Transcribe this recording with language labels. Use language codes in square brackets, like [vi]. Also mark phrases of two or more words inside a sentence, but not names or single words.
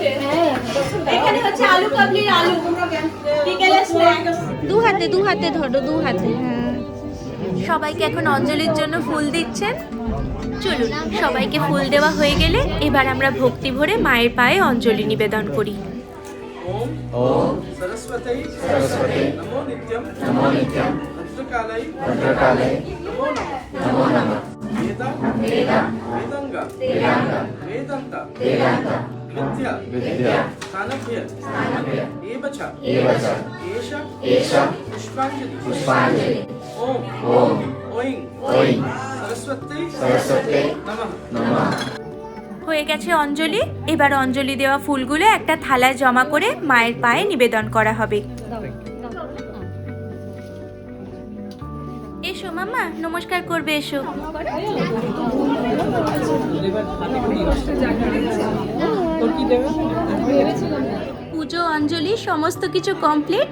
[bn] এখানে হচ্ছে আলু কাবলির আলু। বিকেলের স্ন্যাক্স। দু হাতে ধরো, দু হাতে। হ্যাঁ, সবাইকে এখন অঞ্জলির জন্য ফুল দিচ্ছেন। চলুন, সবাইকে ফুল দেওয়া হয়ে গেলে এবার আমরা ভক্তি ভরে মায়ের পায়ে অঞ্জলি নিবেদন করি। [sa] ओम सरस्वती नमो नित्यम भद्रकालय नमो नमः वेद वेदंग वेदंत विद्या स्थानभ्य एवच एषा पुष्पांजलि ओम ओं सरस्वती नमः। [bn] হয়ে গেছে অঞ্জলি। এবার অঞ্জলি দেওয়া ফুলগুলো একটা থালায় জমা করে মায়ের পায়ে নিবেদন করা হবে। এসো মামা, নমস্কার করবে, এসো। পুজো অঞ্জলি সমস্ত কিছু কমপ্লিট।